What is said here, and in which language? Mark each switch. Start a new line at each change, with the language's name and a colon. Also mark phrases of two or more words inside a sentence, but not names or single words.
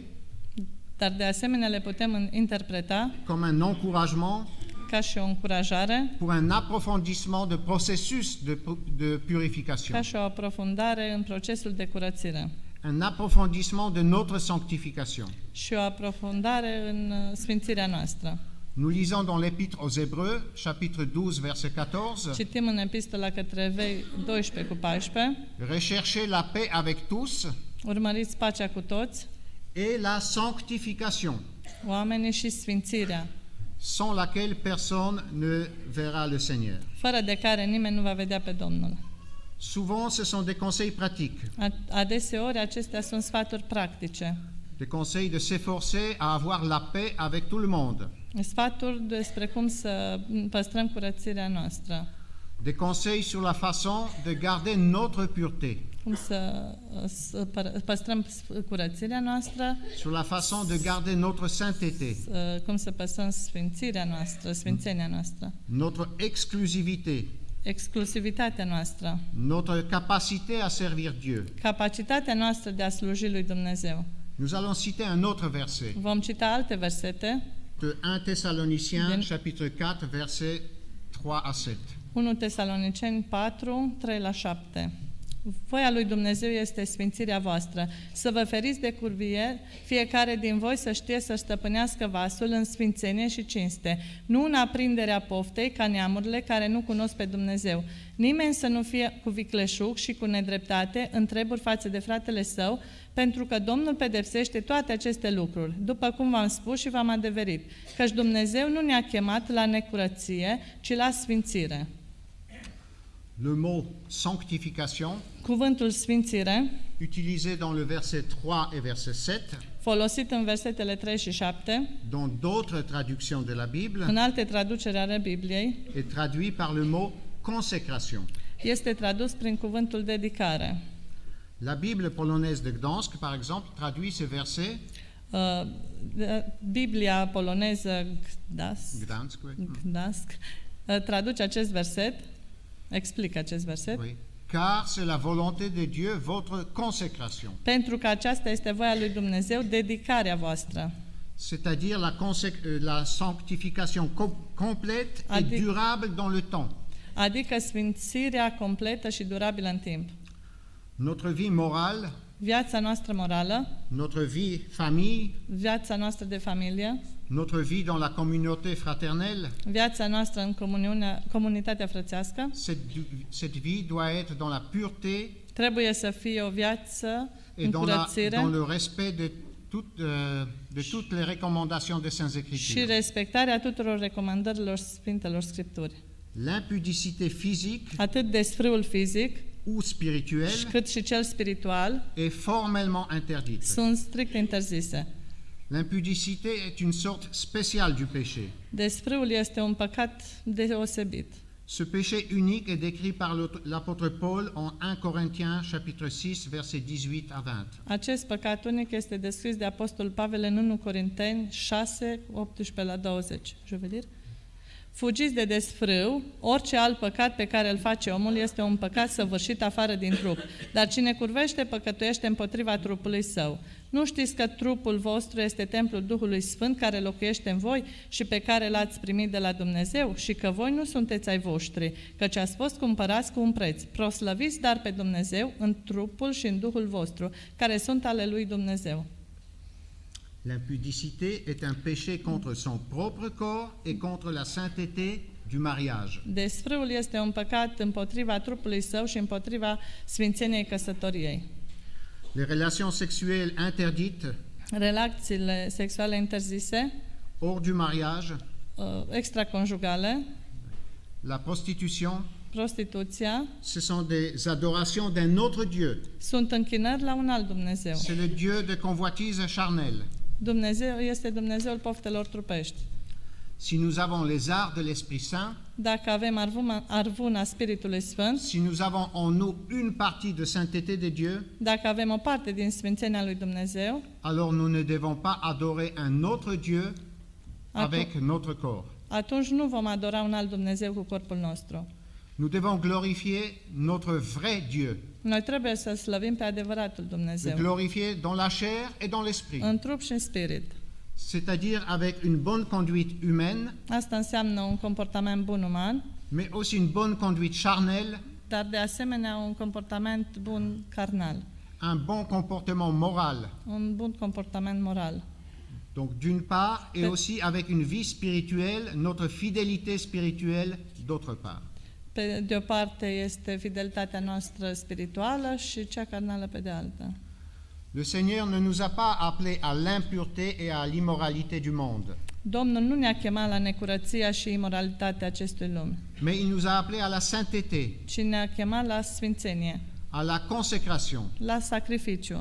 Romanian: Dar de asemenea le putem interpreta
French: comme un encouragement
Romanian: ca și o încurajare,
French: pour un approfondissement de processus de purification,
Romanian: ca și o aprofundare în procesul de curățire
French: un approfondissement de notre sanctification.
Romanian: și o aprofundare în sfințirea noastră.
French: Nous lisons dans l'Épître aux Hébreux, chapitre 12, verset 14,
Romanian: Citim în epistola către Evrei 12 cu 14.
French: recherchez la paix avec tous
Romanian: Urmăriți pacea cu toți,
French: et la sanctification,
Romanian: oamenii și sfințirea,
French: sans laquelle personne ne verra le Seigneur.
Romanian: fără de care nimeni nu va vedea pe Domnul.
French: Souvent, ce sont des conseils pratiques,
Romanian: Adeseori acestea sunt sfaturi practice,
French: des conseils de s'efforcer à avoir la paix avec tout le monde,
Romanian: sfaturi despre cum să păstrăm curățirea noastră,
French: des conseils sur la façon de garder notre pureté,
Romanian: cum să păstrăm curățirea noastră,
French: sur la façon de garder notre sainteté,
Romanian: cum să păstrăm sfințirea noastră, sfințenia noastră,
French: notre exclusivité,
Romanian: exclusivitatea noastră,
French: notre capacité à servir Dieu.
Romanian: capacitatea noastră de a sluji lui Dumnezeu.
French: Nous allons citer un autre verset,
Romanian: Vom cita alte versete,
French: de 1 Thessaloniciens, Bien. chapitre 4, verset 3 à 7.
Romanian: 1 Tesaloniceni 4, 3 la 7. Voia lui Dumnezeu este sfințirea voastră, să vă feriți de curvieri, fiecare din voi să știe să stăpânească vasul în sfințenie și cinste, nu în aprinderea poftei ca neamurile care nu cunosc pe Dumnezeu. Nimeni să nu fie cu vicleșug și cu nedreptate în treburi față de fratele său, pentru că Domnul pedepsește toate aceste lucruri, după cum v-am spus și v-am adeverit, căci Dumnezeu nu ne-a chemat la necurăție, ci la sfințire.
French: Le mot sanctification,
Romanian: Cuvântul sfințire,
French: utilisé dans le verset 3 et verset 7,
Romanian: folosit în versetele 3 și 7,
French: dans d'autres traductions de la Bible,
Romanian: în alte traduceri ale Bibliei,
French: est traduit par le mot consécration.
Romanian: este tradus prin cuvântul dedicare.
French: La Bible polonaise de Gdansk, par exemple, traduit ce verset,
Romanian: Biblia poloneză
French: Gdansk, oui.
Romanian: Gdańsk, traduce acest verset, explică acest verset,
French: Oui. Car c'est la volonté de Dieu, votre consécration.
Romanian: pentru că aceasta este voia lui Dumnezeu, dedicarea voastră.
French: C'est-à-dire la sanctification complète et
Romanian: Adică-
French: durable dans le temps.
Romanian: Adică sfințirea completă și durabilă în timp.
French: Notre vie morale,
Romanian: Viața noastră morală,
French: notre vie famille,
Romanian: viața noastră de familie,
French: notre vie dans la communauté fraternelle,
Romanian: viața noastră în comunitatea frățească,
French: cette vie doit être dans la pureté
Romanian: trebuie să fie o viață
French: et
Romanian: în
French: dans
Romanian: curățire
French: le respect de toutes les recommandations des Saintes
Romanian: și
French: Écritures.
Romanian: respectarea tuturor recomandărilor Sfintelor Scripturi.
French: L'impudicité physique
Romanian: Atât desfrâul fizic,
French: ou spirituel
Romanian: cât și cel spiritual
French: est formellement interdite.
Romanian: sunt strict interzise.
French: L'impudicité est une sorte spéciale du péché.
Romanian: Desfrâul este un păcat deosebit.
French: Ce péché unique est décrit par l'apôtre Paul en 1 Corinthiens chapitre 6 versets 18 à 20.
Romanian: Acest păcat unic este descris de Apostolul Pavel în 1 Corinteni 6, 18 la 20.
French: Je veux dire?
Romanian: Fugiți de desfrâu, orice alt păcat pe care îl face omul este un păcat săvârșit afară din trup, dar cine curvește păcătuiește împotriva trupului său. Nu știți că trupul vostru este templul Duhului Sfânt care locuiește în voi și pe care l-ați primit de la Dumnezeu și că voi nu sunteți ai voștri, căci ați fost cumpărați cu un preț. Proslăviți dar pe Dumnezeu în trupul și în Duhul vostru, care sunt ale lui Dumnezeu.
French: L'impudicité est un péché contre son propre corps et contre la sainteté du mariage.
Romanian: Desfrâul este un păcat împotriva trupului său și împotriva sfințeniei căsătoriei.
French: Les relations sexuelles interdites
Romanian: Relațiile sexuale interzise,
French: hors du mariage,
Romanian: extraconjugale,
French: la prostitution,
Romanian: prostituția,
French: ce sont des adorations d'un autre Dieu.
Romanian: sunt închinări la un alt Dumnezeu.
French: C'est le Dieu de convoitise charnelle.
Romanian: Dumnezeu este Dumnezeul poftelor trupești.
French: Si nous avons les arts de l'Esprit Saint,
Romanian: Dacă avem arvuna Spiritului Sfânt,
French: si nous avons en nous une partie de sainteté de Dieu,
Romanian: dacă avem o parte din sfințenia lui Dumnezeu,
French: alors nous ne devons pas adorer un autre Dieu avec notre corps.
Romanian: atunci nu vom adora un alt Dumnezeu cu corpul nostru.
French: Nous devons glorifier notre vrai Dieu,
Romanian: Noi trebuie să slăvim pe adevăratul
French: le
Romanian: Dumnezeu,
French: glorifier dans la chair et dans l'esprit,
Romanian: în trup și în spirit.
French: c'est-à-dire avec une bonne conduite humaine,
Romanian: Asta înseamnă un comportament bun uman,
French: mais aussi une bonne conduite charnelle,
Romanian: dar de asemenea un comportament bun carnal,
French: un bon comportement moral.
Romanian: un bun comportament moral.
French: Donc d'une part, et aussi avec une vie spirituelle, notre fidélité spirituelle d'autre part.
Romanian: Pe de o parte este fidelitatea noastră spirituală și cea carnală pe de alta.
French: Le Seigneur ne nous a pas appelés à l'impureté et à l'immoralité du monde,
Romanian: Domnul nu ne-a chemat la necurăția și imoralitatea acestui lume,
French: mais il nous a appelés à la sainteté,
Romanian: ci ne-a chemat la sfințenie,
French: à la consécration,
Romanian: la sacrificiu,